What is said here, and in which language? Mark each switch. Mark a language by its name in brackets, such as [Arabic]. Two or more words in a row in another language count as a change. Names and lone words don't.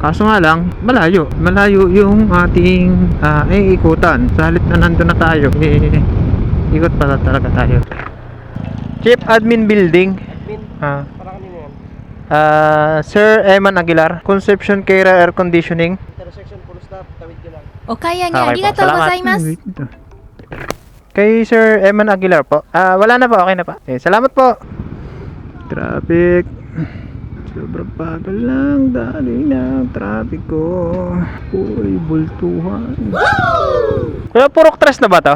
[Filipino] Kaso nga lang, malayo yung ating ikutan. Sa halip na nandun na tayo, ikot pala talaga tayo. [English] Chief Admin Building. Sir Eman Aguilar, Conception Kera Air Conditioning. Intersection full stop, [Filipino] tawid ko lang. [Japanese] お買い上げあり [English] Okay [Japanese] が [Filipino] po. [Japanese] とうございます。 [Filipino] Kay Sir Eman Aguilar po. Wala na po, okay na po. Salamat po. Traffic. Sobrang bagal lang. Dali ng traffic ko. Uy, bultuhan. Kaya purok tres na ba to?